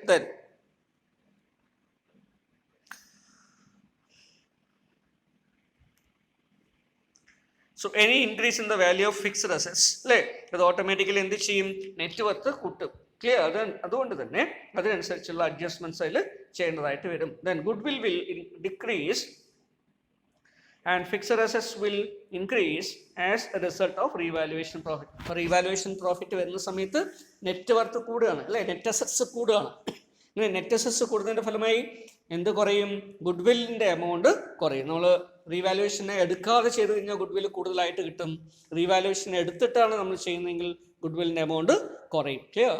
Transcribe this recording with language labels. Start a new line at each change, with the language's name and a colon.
English: then so any increase in the value of fixed assets,
Malayalam: അല്ലേ, അത് automatically എന്ത് ചെയ്യും? നെറ്റ് വർത്ത് കൂട്ടും.
English: Clear?
Malayalam: അതുകൊണ്ട് തന്നെ അതിനനുസരിച്ചുള്ള അഡ്ജസ്റ്റ്മെൻറ്റ്സ് അതിൽ ചെയ്യേണ്ടതായിട്ട് വരും.
English: Then good will decrease and fixed assets will increase as a result of revaluation profit.
Malayalam: Revaluation profit വരുന്ന സമയത്ത് നെറ്റ് വർത്ത് കൂടുകയാണ്, അല്ലേ, നെറ്റ് അസറ്റ്സ് കൂടുകയാണ്. ഇങ്ങനെ നെറ്റ് അസറ്റ്സ് കൂടുന്നതിൻ്റെ ഫലമായി എന്ത് കുറയും? ഗുഡ് വില്ലിൻ്റെ എമൗണ്ട് കുറയും. നമ്മൾ റീവാലുവേഷനെ എടുക്കാതെ ചെയ്ത് കഴിഞ്ഞാൽ ഗുഡ് വില്ല് കൂടുതലായിട്ട് കിട്ടും. റീവാലുവേഷൻ എടുത്തിട്ടാണ് നമ്മൾ ചെയ്യുന്നതെങ്കിൽ ഗുഡ് വില്ലിൻ്റെ എമൗണ്ട് കുറയും. ക്ലിയർ?